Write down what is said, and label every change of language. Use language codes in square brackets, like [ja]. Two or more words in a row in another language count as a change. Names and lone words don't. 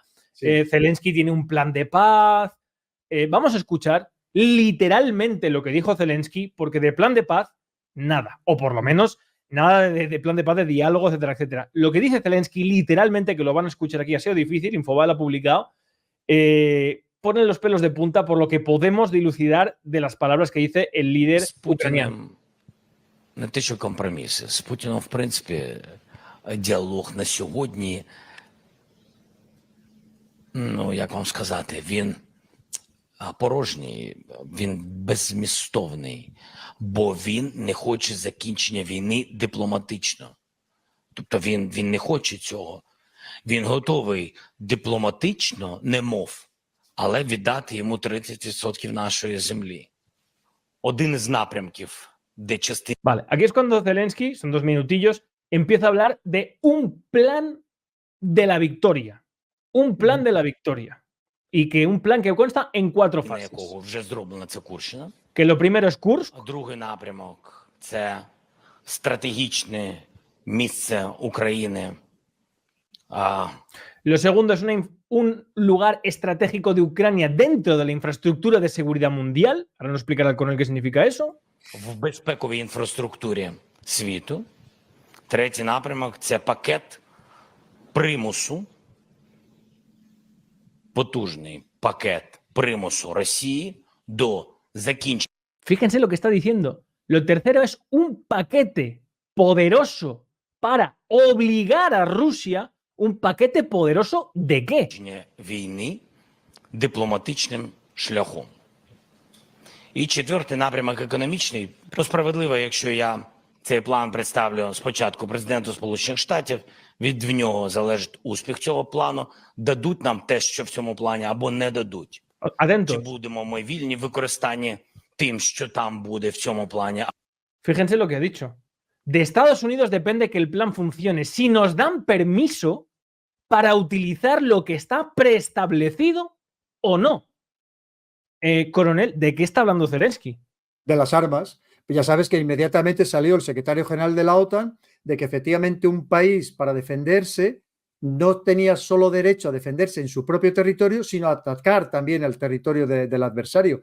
[es] Zelensky tiene un plan de paz. Vamos a escuchar literalmente lo que dijo Zelensky, porque de plan de paz, nada. O por lo menos nada de plan de paz, de diálogo, etcétera, etcétera. Lo que dice Zelensky, literalmente, que lo van a escuchar aquí, ha sido difícil, Infobae lo ha publicado, pone los pelos de punta por lo que podemos dilucidar de las palabras que dice el líder ucraniano. [uk] Не те, що компроміси. З Путіном, в принципі, діалог на сьогодні, ну, як вам сказати, він порожній, він беззмістовний, бо він не хоче закінчення війни дипломатично. Тобто він не хоче цього. Він готовий дипломатично, немов, але віддати йому 30% нашої землі. Один із напрямків. [es] Vale, aquí es cuando Zelensky, son 2 minutillos, empieza a hablar de un plan de la victoria. Un plan de la victoria. Y que un plan que consta en 4 fases. Que lo primero es Kursk. [uk] Другий напрямок – це стратегічне місце України. [es] Lo segundo es un lugar estratégico de Ucrania dentro de la infraestructura de seguridad mundial. Ahora nos explicará el coronel qué significa eso. [uk] В безпековій інфраструктурі світу. Третій напрямок – це пакет примусу, потужний пакет примусу Росії до закінчення. [es] Fíjense lo que está diciendo. Lo tercero es un paquete poderoso para obligar a Rusia. ¿Un paquete poderoso de qué? [uk] Війни дипломатичним шляхом. І четвертий напрямок економічний. То справедливо, якщо я цей план представлю спочатку президенту Сполучених Штатів, від нього залежить успіх цього плану, дадуть нам те, що в цьому плані, або не дадуть. Чи [es] Atentos. [uk] будемо ми вільні в використанні тим, що там буде в цьому плані. [es] Fíjense lo que ha dicho. De Estados Unidos depende que el plan funcione. Si nos dan permiso para utilizar lo que está preestablecido o no. Coronel, ¿de qué está hablando Zelensky? De las armas. Ya sabes que inmediatamente salió el secretario general de la OTAN de que efectivamente un país para defenderse no tenía solo derecho a defenderse en su propio territorio, sino a atacar también el territorio del adversario.